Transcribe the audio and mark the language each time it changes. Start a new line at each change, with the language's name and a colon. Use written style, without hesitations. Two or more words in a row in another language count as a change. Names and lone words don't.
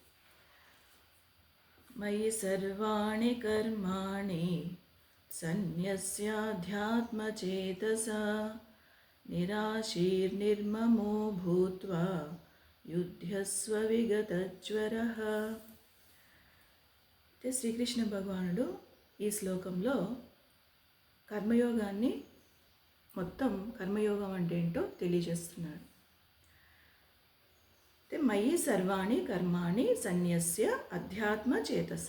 Sanskrit: मयि सर्वाणि कर्माणि सन्न्यस्याध्यात्मचेतसा निराशीर्निर्ममो भूत्वा युध्यस्व विगतज्वरः।
Telugu: శ్రీకృష్ణ భగవానుడు ఈ శ్లోకంలో కర్మయోగాన్ని మొత్తం కర్మయోగం అంటే ఏంటో తెలియజేస్తున్నాడు.
Sanskrit: మయి సర్వాణి కర్మాణి సన్యస్య అధ్యాత్మ చేతస.